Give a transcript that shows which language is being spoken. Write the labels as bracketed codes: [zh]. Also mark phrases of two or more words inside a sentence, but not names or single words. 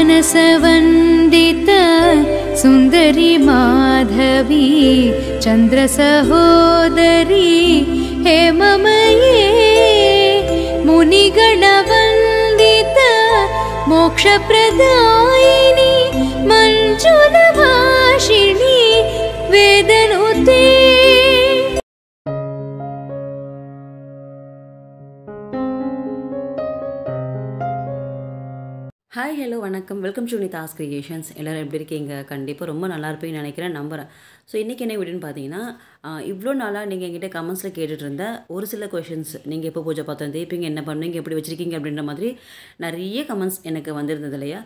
[sa] व्यासवन्दित सुन्दरी माधवी चन्द्रसहोदरी हेममये मुनिगणवन्दित मोक्षप्रदायिनी मञ्जुलभाषिणी वेदनुते। [ta] ஹாய் ஹலோ வணக்கம், [en] welcome to [ta] நிதாஸ் கிரியேஷன்ஸ். எல்லோரும் எப்படி இருக்கீங்க? கண்டிப்பாக ரொம்ப நல்லா இருப்பீங்கன்னு நினைக்கிறேன், நம்புகிறேன். ஸோ இன்றைக்கி என்ன வீடியோன்னு பார்த்தீங்கன்னா, இவ்வளோ நாளாக நீங்கள் என்கிட்ட கமெண்ட்ஸில் கேட்டுட்டு இருந்த ஒரு சில கொஷின்ஸ், நீங்கள் எப்போ பூஜை பார்த்தோம் தேய்ப்பீங்க, என்ன பண்ணுவீங்க, எப்படி வச்சுருக்கீங்க அப்படின்ற மாதிரி நிறைய கமெண்ட்ஸ் எனக்கு வந்திருந்தது இல்லையா?